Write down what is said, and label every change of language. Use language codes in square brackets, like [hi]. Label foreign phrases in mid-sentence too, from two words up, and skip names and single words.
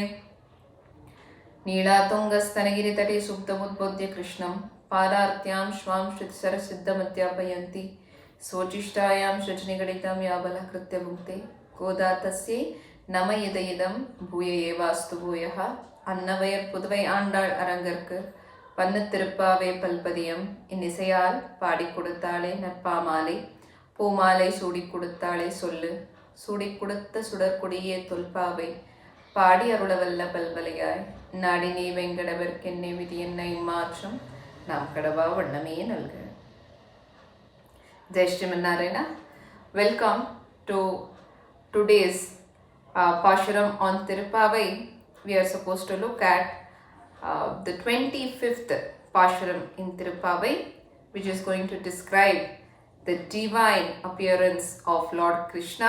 [sa] नीलातुङ्गस्तनगिरितटे सुप्तमुद्बोध्य कृष्णं पादार्त्यां श्वां श्रुतिसरसिद्धमध्यापयन्ति स्वोचिष्टायां सृजनिगणितं या बलकृत्य भुङ्क्ते गोदा तस्यै नम इदं भूय एवास्तु भूयः. [ta] அன்னவயர் புதுவை ஆண்டாள் அரங்கற்கு பன்னு திருப்பாவே பல்பதியம் இன்னிசையால் பாடி கொடுத்தாளே நற்பாமாலை பூமாலை சூடி கொடுத்தாளே சொல்லு சூடி கொடுத்த சுடற்கொடியே தொல்பாவை பாடி அருளவல்ல பல்வலையாய் நாடி நீ வெங்கடவர்க்கென்னை விதி என்ன இம்மாற்றம் நாம் கடவா வண்ணமே நல்க. [sa] जय श्रीमन्नारायण. [en] Welcome to today's Pashuram on Tirupavai. We are supposed to look at the 25th Pashuram in Tirupavai, which is going to describe the divine appearance of Lord Krishna.